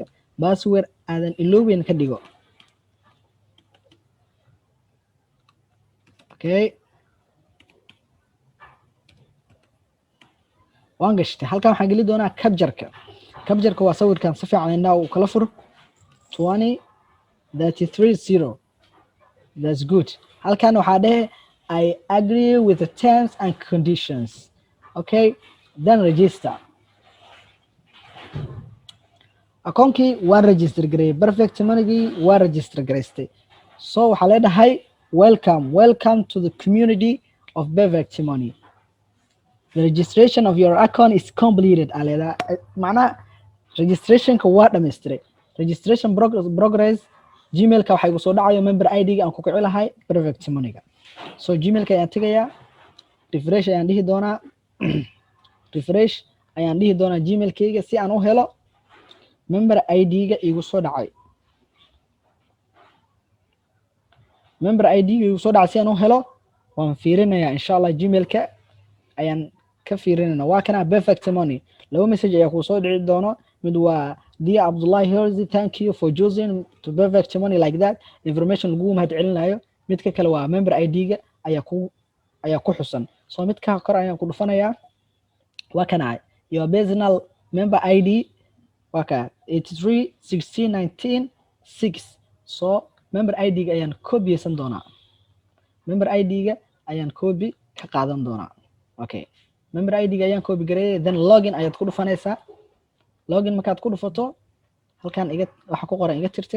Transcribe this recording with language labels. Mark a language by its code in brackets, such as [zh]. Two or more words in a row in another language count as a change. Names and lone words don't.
[so] password aadan iloobeyn ka dhigo. Okay, waan gashtay. halkan waxaan geli doonaa capture-ka waa sawirkan si fiican indhaha uu kala furo 20330. [en] That's good. [so] halkan waxaa dhehe [en] I agree with the terms and conditions. Okay, then register. [so] akoonkii waan register gareeyay, perfect moneygii waan register garaystay. So waxaa leedahay [en] welcome to the community of perfect money. The registration of your account is completed. [so] aleeda macnaha registrationka waa dhammaystiray. [en] registration progress. [so] gmailka waxay igu soo dhacayo [en] member ID-ga [so] aan ku kici lahay perfect moneyga. So gmailka ayaan tegayaa, refresh ayaan dhihi doonaa gmailkayga si aan u helo [en] member ID-ga [so] igu soo dhacay. [en] member ID-ga [so] igu soo dhacay si aan u helo waan fiirinayaa [ar] إن شاء الله. [so] gmailka ayaan ka fiirinayna. waa kana perfect money. laba message ayaa ku soo dhici doono. mid waa dear Abdullahi Hirzi, [en] thank you for choosing to perfect money like that. [so] information lagu mahad celinayo. midka kale waa [en] member ID-ga [so] ayaa ku xusan. So midka kor ayaan ku dhufanayaa. waa kana [en] your personal member ID [so] waa ka 83169196. So [en] member ID-ga [so] ayaan copysan doonaa. [en] member ID-ga [so] ayaan copy ka qaadan doonaa. Okay, [en] member ID-ga [so] ayaan copy gareeyay, [en] then login [so] ayaad ku dhufanaysaa. login markaad ku dhufato halkan waxa ku qoran iga tirtir.